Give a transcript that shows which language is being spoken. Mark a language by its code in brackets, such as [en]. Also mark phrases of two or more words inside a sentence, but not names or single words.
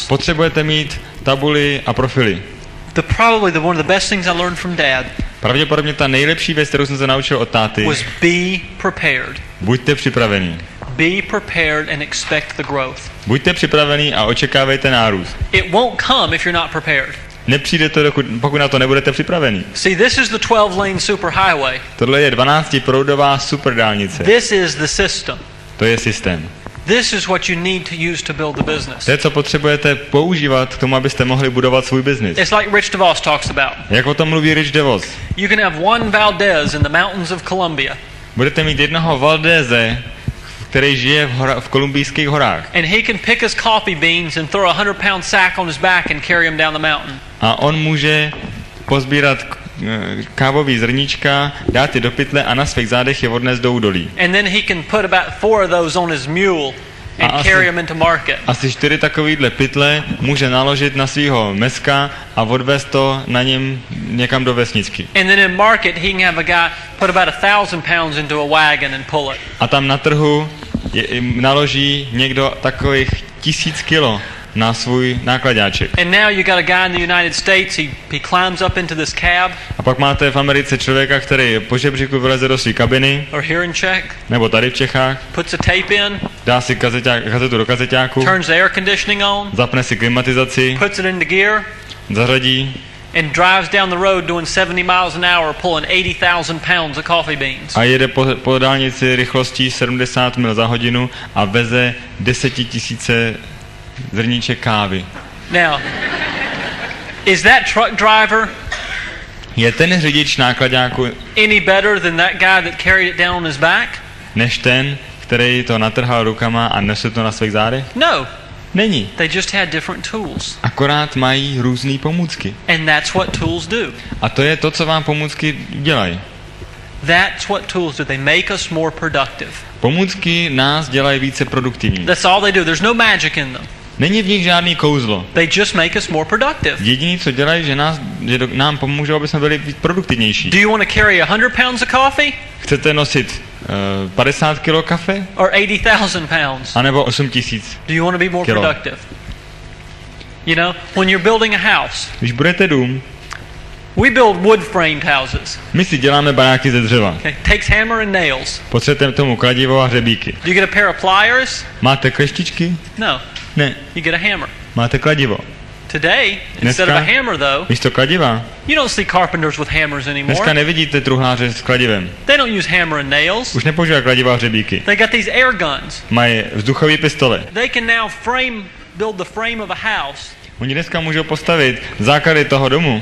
[cs] Potřebujete mít tabuli a profily. [en] Probably one of the best things I learned from Dad [cs] Pravděpodobně ta nejlepší věc, kterou jsem se naučil od táty, [en] was be prepared. [cs] buďte připravení. [en] Be prepared and expect the growth. [cs] Buďte připravení a očekávejte nárůst. [en] It won't come if you're not prepared. [cs] Nepřijde to, pokud na to nebudete připravení. [en] See, this is the 12-lane superhighway. [cs] Tohle je 12proudová superdálnice. [en] This is the system. [cs] To je systém. [en] This is what you need to use to build the business. [cs] To je, co potřebujete používat k tomu, abyste mohli budovat svůj biznis. [en] It's like Rich DeVos talks about. [cs] Jak o tom mluví Rich DeVos? [en] You can have one Valdez in the mountains of Colombia. [cs] Budete mít jednoho Valdeze, který žije v kolumbijských horách. [en] And he can pick his coffee beans and throw a 100-pound sack on his back and carry him down the mountain. [cs] A on může pozbírat kávový zrníčka, dát je do pytle a na svých zádech je odnést do údolí. [en] And then he can put about 4 of those on his mule and carry them into market. [cs] Asi 4 takovýhle pytle může naložit na svého meska a odvést to na něm někam do vesničky. [en] And then in market he can have a guy put about 1,000 pounds into a wagon and pull it. [cs] A tam na trhu naloží někdo takových 1000 kilo na svůj nákladáček. [en] And now you got a guy in the United States, he climbs up into this cab. [cs] A pak máte v Americe člověka, který po žebříku vyleze do své kabiny, [en] Or here in Czech, [cs] nebo tady v Čechách, [en] puts a tape in, [cs] dá si kazetu do kazeťáku, [en] turns the air conditioning on, [cs] zapne si klimatizaci, [en] puts it into gear, [cs] zařadí [en] and drives down the road doing 70 miles an hour pulling 80,000 pounds of coffee beans. [cs] a jede po dálnici rychlostí 70 mil za hodinu a veze 10 000 zrníček kávy. [en] Now, is that truck driver [cs] Je ten řidič nákladáku [en] any better than that guy that carried it down on his back? [cs] než ten, který to natrhal rukama a nesl to na svých zádech? [en] No. [cs] Není. [en] They just had different tools. [cs] Akorát mají různé pomůcky. [en] And that's what tools do. [cs] A to je to, co vám pomůcky dělají. [en] That's what tools do. They make us more productive. [cs] Pomůcky nás dělají více produktivní. [en] That's all they do. There's no magic in them. [cs] Není v nich žádný kouzlo. [en] They just make us more productive. [cs] Jediný, co dělají, že nám pomůžou, aby jsme byli víc produktivnější. [en] Do you want to carry 100 pounds of coffee? [cs] Chcete nosit 50 kilo kafe? [en] Or 80,000 pounds? [cs] A nebo 8 000 [en] Do you want to be more [cs] kilo. [en] productive? You know, when you're building a house, [cs] Když budete dům, [en] We build wood framed houses. [cs] My si děláme baráky ze dřeva. [en] Okay? Takes hammer and nails. [cs] Potřebujeme tomu kladivo a hřebíky. [en] Do you get a pair of pliers? [cs] Máte kleštičky? [en] No. [cs] Ne. [en] You get a hammer. [cs] Máte kladivo. [en] Today, instead of a hammer though, [cs] místo kladiva, [en] you don't see carpenters with hammers anymore. [cs] Dneska nevidíte truhláře s kladivem. [en] They don't use hammer and nails. [cs] Už nepoužívají kladiva a hřebíky. [en] They got these air guns. [cs] Mají vzduchové pistole. [en] They can now build the frame of a house. [cs] Oni dneska můžou postavit základy toho domu